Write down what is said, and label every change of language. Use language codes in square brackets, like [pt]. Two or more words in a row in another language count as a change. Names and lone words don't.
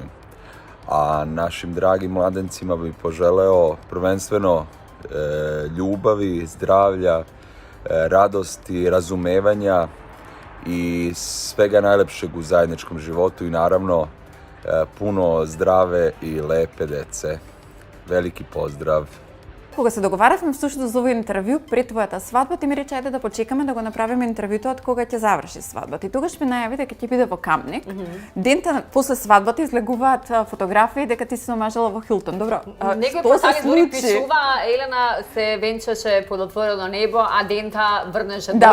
[sr] A našim dragim mladencima bih poželeo prvenstveno ljubavi, zdravlja, radosti, razumevanja i svega najlepšeg u zajedničkom životu i naravno puno zdrave i lepe dece. Veliki pozdrav! [mk] Кога се договаравме всушност за овој интервју пред твојата свадба, ти ми рече ајде да почекаме да го направиме интервјуто од кога ќе заврши свадбата. И тогаш ми најави дека ќе биде во Камник. Дента после свадбата излегуваат фотографии дека ти се омажала во Хилтон. Добро, некој портали дури пишува Елена се венчаше под отворено небо, а дента врнеше дожд.